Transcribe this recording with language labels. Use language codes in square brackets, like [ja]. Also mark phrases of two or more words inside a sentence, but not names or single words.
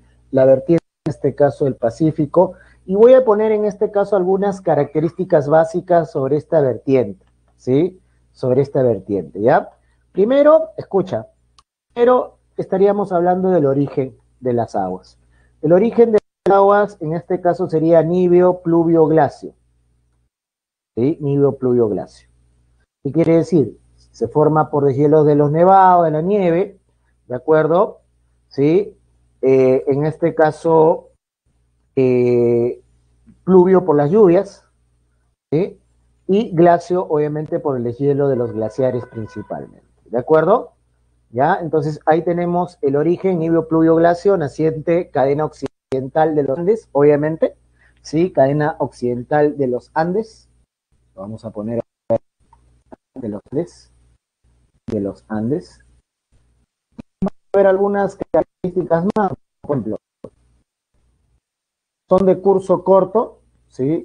[es] La vertiente, en este caso, del Pacífico. Y voy a poner en este caso algunas características básicas sobre esta vertiente, ¿sí? Sobre esta vertiente, ¿ya? Primero, escucha, primero estaríamos hablando del origen de las aguas. El origen de las aguas, en este caso, sería níveo, pluvio, glacio, ¿sí? Níveo, pluvio, glacio. ¿Qué quiere decir? Se forma por deshielos de los nevados, de la nieve, ¿de acuerdo? ¿Sí? En este caso, eh, pluvio por las lluvias, ¿sí? Y glacio, obviamente, por el deshielo de los glaciares principalmente, ¿de acuerdo? ¿Ya? Entonces, ahí tenemos el origen, níveo, pluvio, glacio, naciente, cadena occidental de los Andes, obviamente, ¿sí? Cadena occidental de los Andes, lo vamos a poner de los Andes, de los Andes. Ver algunas características más, por ejemplo, son de curso corto, ¿sí?